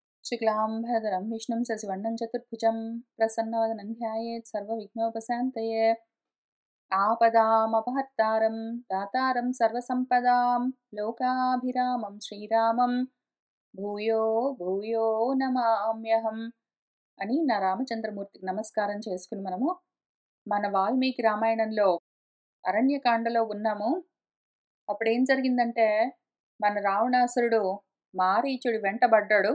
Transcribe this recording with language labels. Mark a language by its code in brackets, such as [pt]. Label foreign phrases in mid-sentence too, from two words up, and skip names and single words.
[sa] शुक्लाम्बरधरं विष्णुं शशिवर्णं चतुर्भुजं प्रसन्नवदनं ध्यायेत् सर्वविघ्नोपशान्तये। आपदामपहर्तारं दातारं सर्वसम्पदां लोकाभिरामं श्रीरामं భూయో భూయో నమామ్యహం [te] అని నా రామచంద్రమూర్తికి నమస్కారం చేసుకుని మన వాల్మీకి రామాయణంలో అరణ్యకాండలో ఉన్నాము. అప్పుడేం జరిగిందంటే మన రావణాసురుడు మారీచుడి వెంటబడ్డాడు.